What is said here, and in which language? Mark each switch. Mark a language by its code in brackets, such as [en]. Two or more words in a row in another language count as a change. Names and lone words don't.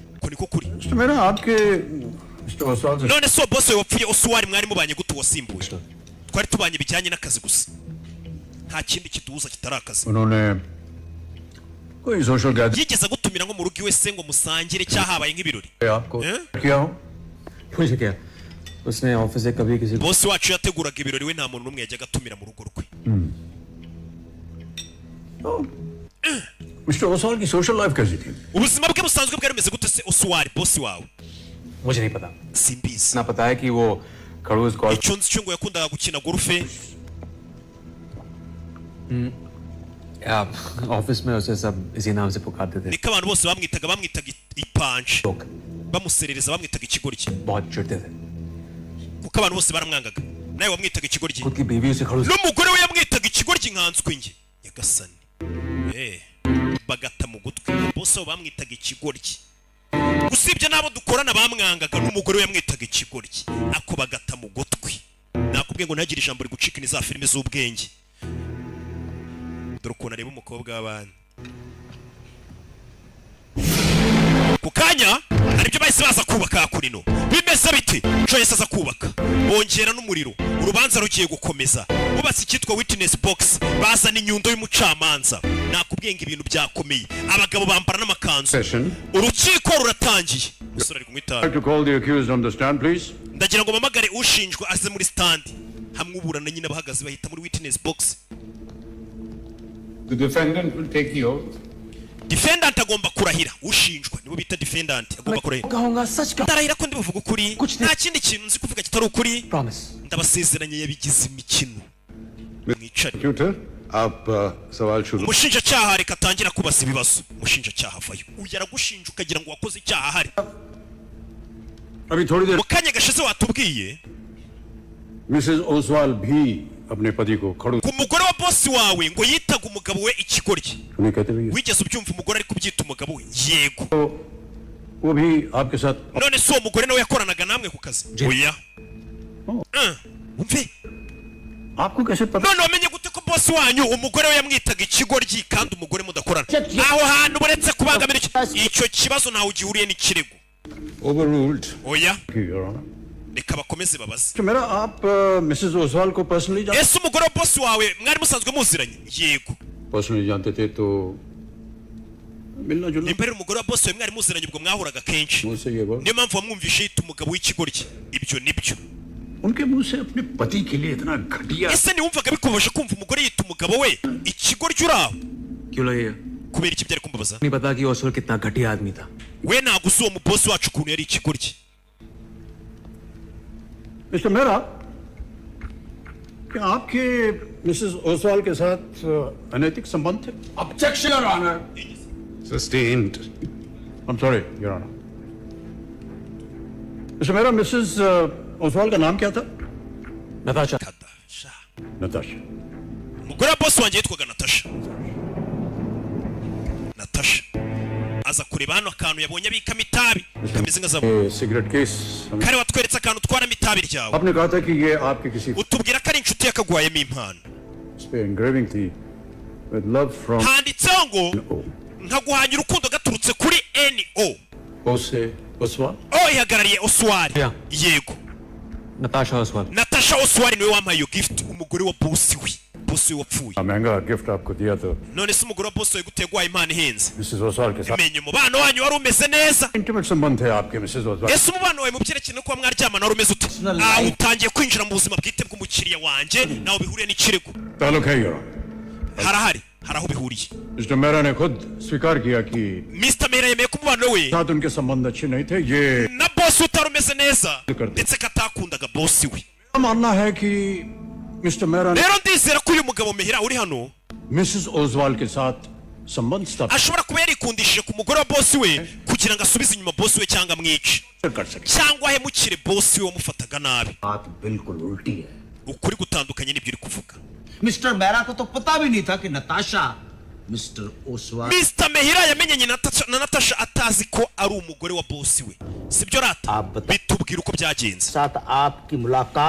[rw] ko niko kuri [hi] मिस्टर मेहरा आपके मिस्टर ओसवाल से [rw] none so boss wawe wapfuye Osuwari mwari mubanye gute wasimbuye twari tubanye bijyanye n'akazi gusa nta kindi kiduhuza kitari akazi [hi] उन्होंने कोई [en] social gathering [rw] yigeze agutumira nko mu rugo iwe se ngo musangire cyangwa habaye nk'ibirori [hi] आपको हैं? किया हो मुझे क्या, उसने ऑफिस से कभी किसी [rw] boss wacu yateguraga ibirori we nta muntu n'umwe yajyaga atumira mu rugo rwe [hi] मिस्टर ओसवाल की [en] social life [hi] कैसी थी [rw] ubuzima bwe busanzwe bwari bumeze gute se Osuwari boss wawe [hi] मुझे नहीं पता। [rw] simbizi [hi] इतना पता है कि वो खड़ूस कॉल [rw] icyo nzi cyo ngo yakundaga gukina gorufe [hi] ऑफिस में उसे सब इसी नाम से पुकारते थे। [rw] niko abantu bose bamwitaga ipanji [hi] लोग [rw] bamuserereza bamwitaga ikigoryi [hi] बहुत चिढ़ते थे। [rw] kuko abantu bose baramwangaga nawe wamwitaga ikigoryi [hi] खुद की बीवी उसे खड़ूस [rw] n'umugore we yamwitaga ikigoryi nkanswe nge nyagasani bagata mu gutwi bose abo bamwitaga ikigoryi usibye n'abo dukorana bamwangaga n'umugore we yamwitaga ikigoryi ako bagata mu gutwi nakubwiye ngo ntagire ijambo rigucika ni za filime z'ubwenge dore ukuntu areba umukobwa w'abandi ku kanya hari ibyo bahise baza kubaka hakurino bimeze biti Joyce aza kubaka bongera n'umuriro urubanza rugiye gukomeza bubatse icyitwa [en] witness box [rw] bazana inyundo y'umucamanza nakubwiye ngo ibintu byakomeye abagabo bambara n'amakanzu Session. urukiko ruratangiye umusore ari kunywa itabi [en] I'd like to call the accused on the stand please [rw] ndagira ngo mpamagare ushinjwa aze muri stand hamwe uburana nyine abahagaze bahita muri [en] witness box The defendant will take the oath. [rw] defendant agomba kurahira ushinjwa nibo bita defendant agomba kurahira [hi] कहूंगा सच का [rw] ndarahira ko ndibuvuga ukuri Kuki nta kindi kintu nzi kuvuga kitari ukuri [hi] प्रॉमिस। [rw] ndabasezeranye yabigize imikino mwicare [hi] Tutor, आप सवाल शुरू [rw] umushinjacyaha reka atangira kubaza ibibazo umushinjacyaha avayo uyu aragushinja ukagira ngo wakoze icyaha ahari [hi] अभी थोड़ी देर [rw] mu kanya gashize watubwiye [hi] मिसेस ओसवाल भी अपने पति को खड़ूस [rw] ku mugore wa bosi wawe ngo yitaga umugabo we ikigoryi [hi] उन्हें कहते हुए [rw] wigeze ubyumva umugore ari kubyita umugabo we yego [hi] तो वो भी आपके साथ [rw] none si uwo mugore nawe yakoranaga namwe ku kazi oya umve [hi] आपको कैसे पता [rw] none wamenye gute ko bosi wanyu umugore we yamwitaga ikigoryi kandi umugore mudakorana aho hantu buretse kubangamira icyo kibazo ntawe ugihuriye n'ikirego overruled. oya [hi] कि, [en] Your Honor? [rw] reka bakomeze babaze [hi] तो मेरा आप मिसेस ओसवाल को पर्सनली [rw] ese umugore wa bosi wawe mwari musanzwe muziranye yego [hi] पर्सनली जानते थे तो मिलना जुलना [rw] nimba rero umugore wa bosi wawe mwari muziranye ubwo mwahuraga kenshi [hi] मुंह से ये बोल [rw] niyo mpamvu wamwumvishe yita umugabo w'ikigoryi ibyo nibyo [hi] उनके मुंह से अपने पति के लिए इतना घटिया [rw] ese ntiwumvaga bikubaje kumva umugore yita umugabo we ikigoryi uri aho [hi] क्यों लगेगा? [rw] kubera iki byari kumbabaza [hi] नहीं पता कि ओसवाल कितना घटिया आदमी था। [rw] we ntabwo uzi uwo mubosi wacu ukuntu yari ikigoryi [hi] मिस्टर मेहरा क्या आपके मिसेस ओसवाल के साथ अनैतिक संबंध थे [en] Objection, Your Honor. Sustained. I'm sorry, Your Honor. [hi] मिस्टर मेहरा मिसेस ओसवाल का नाम क्या था नताशा। Natasha. नताशा [rw] umugore wa bosi wanjye yitwaga natasha natasha aza kureba hano akantu yabonye abikamo itabi kameze nka zabu [hi] ये सिगरेट केस [rw] kare watweretse akantu utwaramo itabi ryawe [hi] आपने कहा था कि ये आपके किसी [rw] utubwira ko ari inshuti yakagwayemo impano [hi] इस पे एंग्रेविंग थी [en] with love from [rw] handitseho ngo nkaguhanya urukundo gaturutse kuri NO. Bose Oswald. O ihagarariye Oswald. Yeah. Yego. Natasha Oswald. Natasha Oswald niwe wampaye iyo gift, umugore wa boss we. Boss we wapfuye. [hi] महंगा गिफ्ट आपको दिया तो [rw] None se umugore wa boss we gutegwa impano ihenze. [hi] मिसेस ओसवाल के साथ [rw] Menye umubano wanyu wari umeze neza. [hi] इंटीमेट संबंध थे आपके मिसेस ओसवाल. [rw] Ese umubano wawe mu byerekeye no kuba mwaryamana wari umeze ute? Utangiye kwinjira mu buzima bwite bw'umukiriya wanje naho bihuriye n'ikirego. [hi] ताल्लुक है ये. [rw] Harahari haraho bihuriye. [hi] मिस्टर मेहरा ने खुद स्वीकार किया कि [rw] Mr. Mera yemeye ko umubano we [hi] साथ उनके संबंध अच्छे नहीं थे. ये [rw] na boss utari umeze neza ndetse katakundaga boss we. [hi] मानना है कि मिस्टर मेहरा ने [rw] Rero ndizera ko uyu mugabo Mehera uri hano [hi] मिसेस ओसवाल के साथ संबंध स्थापित [rw] ashobora kuba yarikundishije ku mugore wa boss we kugira ngo asubize inyuma boss we cyangwa amwice [hi] कर सके. [rw] cyangwa ahemukire boss we wamufataga nabi. [hi] बात बिल्कुल उल्टी है [rw] Ukuri gutandukanye n'ibyo uri kuvuga. [hi] मिस्टर मेहरा को तो पता भी नहीं था कि नताशा मिस्टर ओसवाल [rw] Mr. Mehera yamenyanye na Natasha atazi ko ari umugore wa boss we. Sibyo rata? Bitubwira uko byagenze. [hi] साथ आपकी मुलाकात